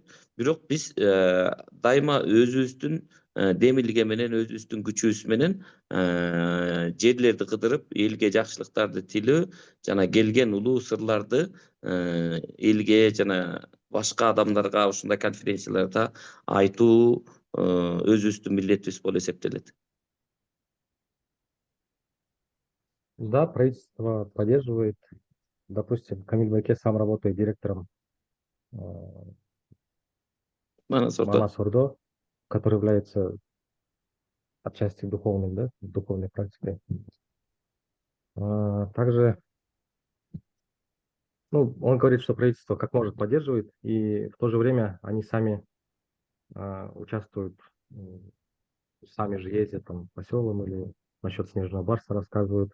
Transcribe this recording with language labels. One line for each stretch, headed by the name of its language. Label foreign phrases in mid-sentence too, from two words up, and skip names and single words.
Kyrgyz: Бирок биз дайыма өзүбүздүн демилге менен, өзүбүздүн күчүбүз менен жерлерди кыдырып, элге жакшылыктарды тилөө жана келген улуу сырларды элге жана башка адамдарга ушундай конференцияларда айтуу өзүбүздүн милдетибиз болуп эсептелет.
Russian: Да, правительство поддерживает. Допустим, Камиль Байке сам работает директором Манас Ордо, который является отчасти духовным, да, духовной практикой. Также, ну, он говорит, что правительство как может поддерживает, и в то же время они сами участвуют, сами же ездят там по селам или насчет снежного барса рассказывают.